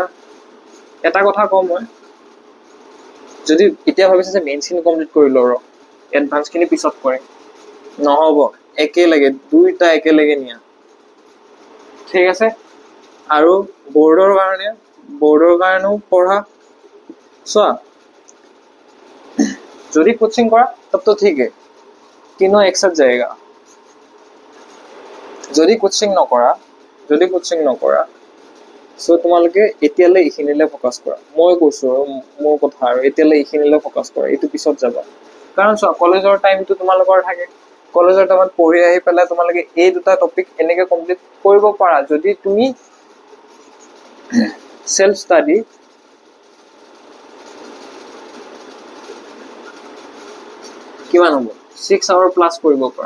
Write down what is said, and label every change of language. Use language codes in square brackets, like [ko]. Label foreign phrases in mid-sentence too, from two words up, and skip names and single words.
[as] এটা কথা কওঁ মই, যদি এতিয়া ভাবিছে যে মেইনছখিনি কমপ্লিট কৰি লওঁ ৰ এডভান্সখিনি পিছত কৰিম, নহ'ব, একেলগে দুইটা একেলগে নিয়া, ঠিক আছে। আৰু বৰ্ডৰ কাৰণেও পঢ়া। চোৱা যদি কোচিং কৰা [hi] तब तो ठीक है, तीनों एक साथ जाएगा। [as] যদি কোচিং নকৰা সো তোমালোকে এতিয়ালৈ এইখিনিলৈ ফ'কাছ কৰা। মই কৈছো মোৰ কথা, আৰু এতিয়ালৈ এইখিনিলৈ ফ'কাছ কৰা, এইটো পিছত যাবা। কাৰণ চোৱা কলেজৰ টাইমটো তোমালোকৰ থাকে, কলেজৰ টাইমত পঢ়ি আহি পেলাই তোমালোকে এই দুটা টপিক এনেকে কমপ্লিট কৰিব পাৰা যদি তুমি সেল্ফ ষ্টাডি কিমান হ'ব 6 আৱাৰ প্লাছ কৰিব পৰা।